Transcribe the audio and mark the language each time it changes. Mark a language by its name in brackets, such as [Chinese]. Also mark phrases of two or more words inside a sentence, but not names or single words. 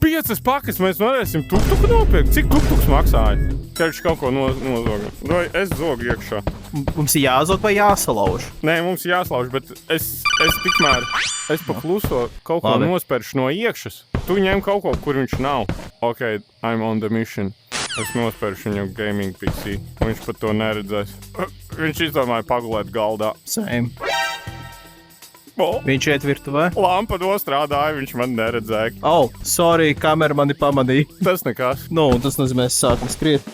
[Latvian] 5 pakas mēs varēsim tuktuku nopirkt. Cik tuktuks maksāja? Tev kaut ko nozogam. Vai es zogu iekšā? Mums ir jāzog vai jāsalauž? Nē, mums jāslauž, bet es tikmēr, pa kluso kaut ko nospēršu no iekšas. Tu ņem kaut ko, kur viņš nav. [English] Ok, I'm on the mission. [Latvian] Es nospēršu viņu [English] gaming PC. [Latvian] Viņš pat to neredzēs. Viņš izdomāja pagulēt galdā. Same. Viņš iet virtuvē. Lampa nostrādāja, viņš man neredzēja. Sorry, kamera mani pamanīja. Tas nekas. Tas nozīmē, es sāku skriet.